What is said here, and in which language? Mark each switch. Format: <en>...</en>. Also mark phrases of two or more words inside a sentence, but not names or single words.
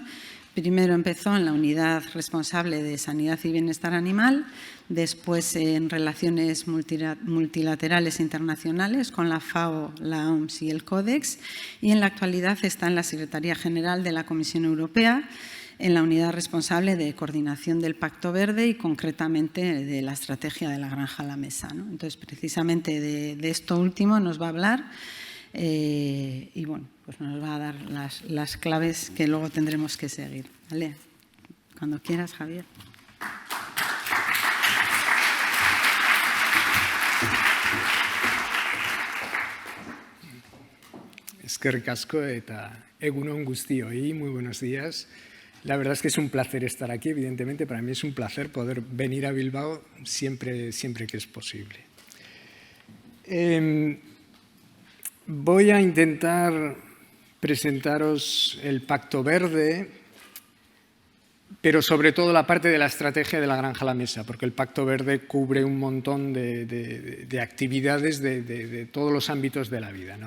<es>Primero empezó en la unidad responsable de Sanidad y Bienestar Animal, después en Relaciones Multilaterales Internacionales con la FAO, la OMS y el Codex, y en la actualidad está en la Secretaría General de la Comisión Europea, en la unidad responsable de coordinación del Pacto Verde y concretamente de la estrategia de la granja a la mesa, ¿no? Entonces, precisamente de esto último nos va a hablar. Y bueno, pues nos va a dar las claves que luego tendremos que seguir, ¿vale? Cuando quieras, Javier.</es> <eu>Eskerrik asko eta egunon guztioi,</eu> <es>muy buenos días. La verdad es que es un placer estar aquí, evidentemente para mí es un placer poder venir a Bilbao siempre que es posible. Voy a intentar presentaros el Pacto Verde, pero sobre todo la parte de la estrategia de la granja a la mesa, porque el Pacto Verde cubre un montón de actividades de todos los ámbitos de la vida, ¿no?</es>